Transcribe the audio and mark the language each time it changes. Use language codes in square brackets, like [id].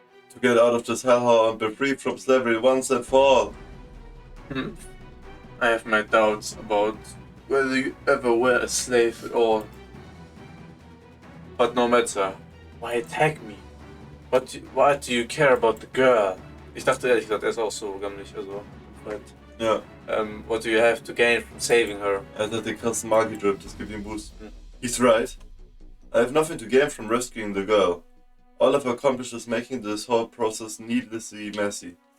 [en] To get out of this hellhole and be free from slavery once and for all. I have my doubts about whether you ever were a slave at all. But no matter, why attack me? What do you care about the girl? [de] Ich dachte ehrlich gesagt, er ist auch so gammelig, also Freund. Ja. [en] What do you have to gain from saving her? [de] Er hat den krassen Magi Drip, das gibt ihm Boost. [en] He's right. I have nothing to gain from rescuing the girl. All I've accomplished is making this whole process needlessly messy.